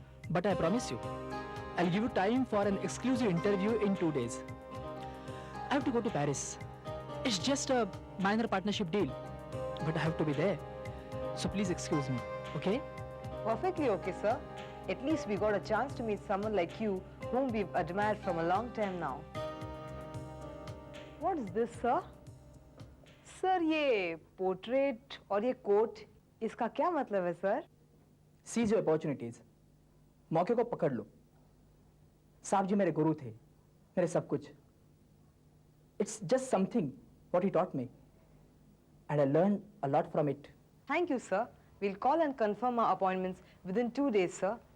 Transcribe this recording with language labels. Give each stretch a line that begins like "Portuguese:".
English: But I promise you, I'll give you time for an exclusive interview in 2 days. I have to go to Paris. It's just a minor partnership deal. But I have to be there. So please excuse me, okay? Perfectly okay, sir. At least we got a chance to meet someone like you whom we've admired from a long time now. What is this, sir?
Hindi: Sir, ये portrait और ये coat, इसका क्या मतलब है, sir?
English: Seize your opportunities.
Hindi: मौके को पकड़ लो। साहब जी मेरे गुरु थे, मेरे सब कुछ।
English: It's just something what he taught me, and I learned a lot from it. Thank you, sir. We'll call and confirm our appointments within 2 days, sir.